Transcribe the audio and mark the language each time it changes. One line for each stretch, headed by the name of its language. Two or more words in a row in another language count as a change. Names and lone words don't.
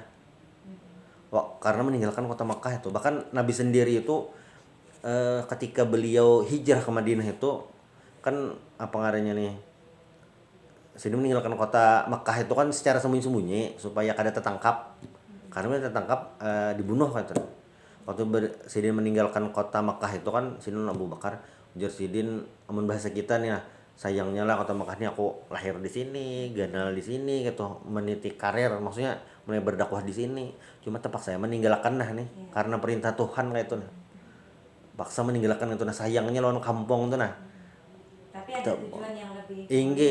Indonesian: Wah, karena meninggalkan kota Makkah itu. Bahkan Nabi sendiri itu ketika beliau hijrah ke Madinah itu kan apa ngarannya nih? Sini meninggalkan kota Makkah itu kan secara sembunyi-sembunyi supaya kada tertangkap. Karena tertangkap dibunuh kan. Waktu Sidin meninggalkan kota Makkah itu kan Sidin Abu Bakar ujar Sidin, amun bahasa kita nih nah, sayangnya lah kota Makkah ini aku lahir di sini, ganal di sini gitu, meniti karir maksudnya mulai berdakwah di sini. Cuma terpaksa saya meninggalkan nah nih karena perintah Tuhan kayak itu nah. Paksa meninggalkan itu nah, sayangnya lawan kampung tuh nah. Tapi ada tujuan yang lebih Inggi,